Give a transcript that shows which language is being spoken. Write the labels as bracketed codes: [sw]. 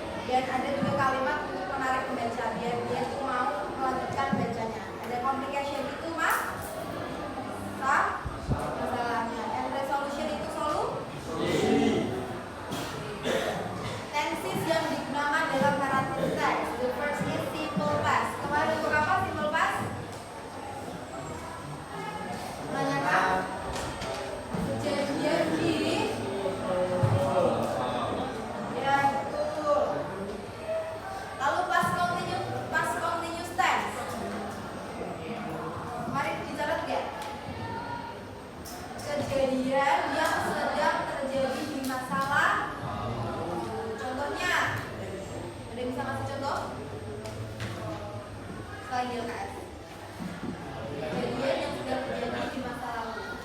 [id] Dan ada juga kalimat untuk menarik pembaca biar dia tuh mau melanjutkan bacanya. Ada complication itu mas, masalahnya. And resolution itu solusi. Tenses yang digunakan dalam narrative text. [en] The first is simple past. [id] Kemarin untuk apa simple past? Menanyakan kejadian di ya betul. Lalu past continuous tense. Mari dicatat ya. Kejadian yang sedang terjadi di masa lalu. Contohnya, ada yang bisa kasih contoh? Selain di LKS. Kejadian yang sedang terjadi di masa lalu.